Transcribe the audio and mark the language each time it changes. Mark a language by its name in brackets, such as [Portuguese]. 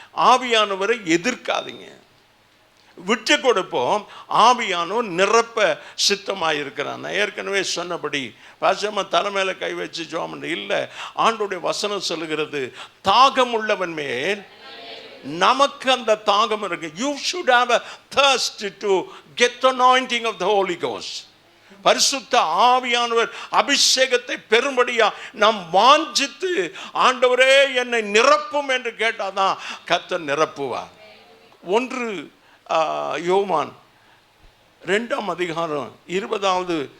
[Tamil] ஆவியானவரை எதிர்க்காதீங்க, விட்டு கொடுப்போம். ஆவியானவர் நிரப்ப சித்தமாக இருக்கிறான். நான் ஏற்கனவே சொன்னபடி பாசமா தலைமையில கை வச்சு ஜோம் இல்லை. ஆண்டோடைய வசனம் சொல்லுகிறது, தாகம் உள்ளவன் மேல் நமக்கு அந்த தாகம் இருக்கு. [English] You should have a thirst to get the anointing of the Holy Ghost. [Tamil] பரிசுத்த ஆவியானவர் அபிஷேகத்தை பெரும்படியா நாம் வாஞ்சித்து, ஆண்டவரே என்னை நிரப்பும் என்று கேட்டாதான் கர்த்தர் நிரப்புவார். 1 யோவான் 2ஆம் அதிகாரம் 20வது